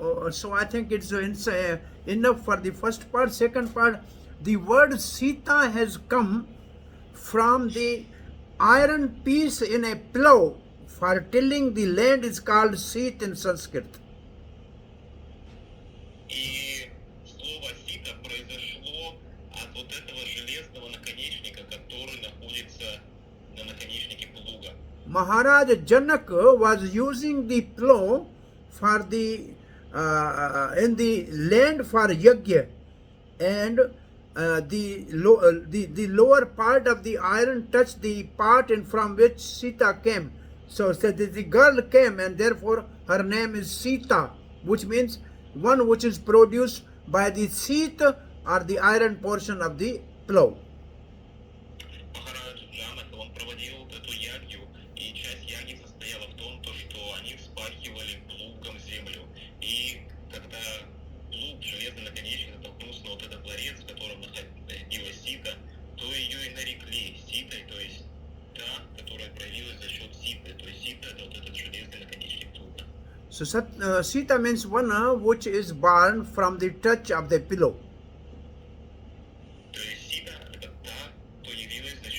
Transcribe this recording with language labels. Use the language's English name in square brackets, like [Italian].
[English] So I think it's enough for the first part. Second part, the word Sita has come from the iron piece in a plow. For tilling the land is called Seet in Sanskrit. [Russian] И слово «сита» произошло от вот этого железного наконечника, который находится на наконечнике плуга. [English] Maharaj Janak was using the plow for the in the land for yajna, and the lower part of the iron touched the part in from which Sita came. So the girl came, and therefore her name is Sita, which means one which is produced by the seat or the iron portion of the plow. [Russian] Махарадж Джанак, он проводил эту ягью, и часть яги состояла в том, что они вспахивали плугом землю. И когда плуг, железный наконечник, натолкнулся на вот этот ларец, в котором находилась сита, то ее и нарекли ситой, то есть та, которая проявилась за счет ситы. То есть сита — это вот этот железный наконечник плуга. [English] So Sita means one which is born from the touch of the pillow. [Russian] То есть сита — это та, кто явилась